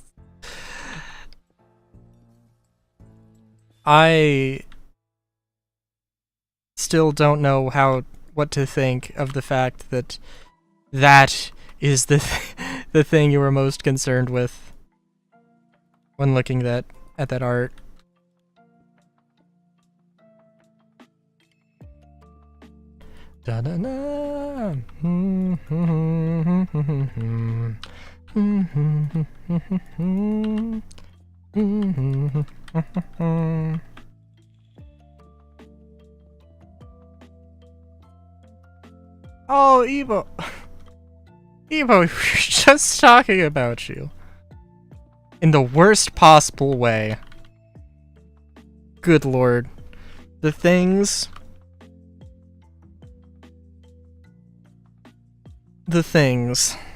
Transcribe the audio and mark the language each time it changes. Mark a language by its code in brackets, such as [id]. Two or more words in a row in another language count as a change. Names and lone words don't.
[en] I still don't know what to think of the fact that that is the the thing you were most concerned with when looking at that art. [sr] Da da da. [en] Oh, Evo. Evo, we were just talking about you. In the worst possible way. Good lord. The things... The things.